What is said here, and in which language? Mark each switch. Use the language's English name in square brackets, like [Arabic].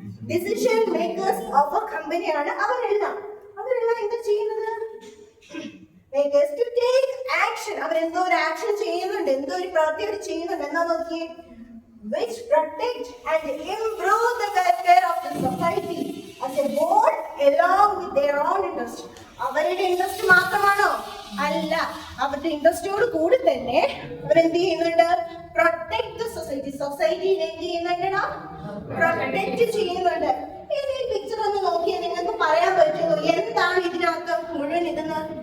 [Malayalam] Decision makers of A കമ്പനിയാണ് അവരെല്ലാം. എന്താ ചെയ്യുന്നത്? [English] Makers to take action. [Malayalam] അവർ എന്തോ ഒരു ആക്ഷൻ ചെയ്യുന്നുണ്ട്, എന്തോ ഒരു പ്രവൃത്തി അവർ ചെയ്യുന്നുണ്ട്. എന്താ നോക്കിയേ? [English] Which protect and improve the welfare of the society as a whole along with their own interest. [Malayalam] അവരുടെ ഇൻട്രസ്റ്റ് മാത്രമാണോ? അല്ല, അവരുടെ ഇൻട്രസ്റ്റോട് കൂടി തന്നെ അവരെന്ത് ചെയ്യുന്നുണ്ട്? [English] Protect the society. [Malayalam] സൊസൈറ്റിയിൽ എന്ത് ചെയ്യുന്നുണ്ട്? പ്രൊട്ടക്ട് ചെയ്യുന്നുണ്ട്. ഈ പിക്ചർ ഒന്ന് നോക്കിയാൽ നിങ്ങൾക്ക് പറയാൻ പറ്റുമോ എന്താണ് ഇതിനകത്ത് മുഴുവൻ ഇതെന്ന്?